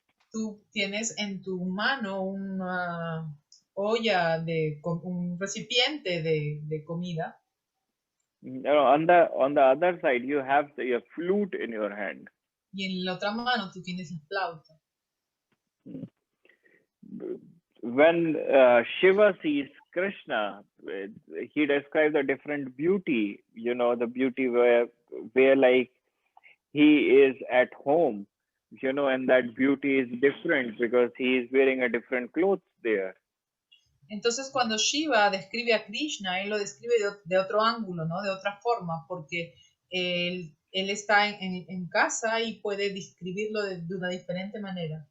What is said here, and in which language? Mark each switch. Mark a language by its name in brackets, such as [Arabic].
[Spanish] Tú tienes en tu mano una olla un recipiente de comida. [English] On the other side you have your flute in your hand. [Spanish] Y en la otra mano tú tienes la flauta. [English] When Shiva sees Krishna, he describes a different beauty, the beauty where like he is at home, and that beauty is different because he is wearing a different clothes there. [Spanish] Entonces cuando Shiva describe a Krishna, él lo describe de otro ángulo, ¿no? De otra forma, porque él está en casa y puede describirlo de una diferente manera.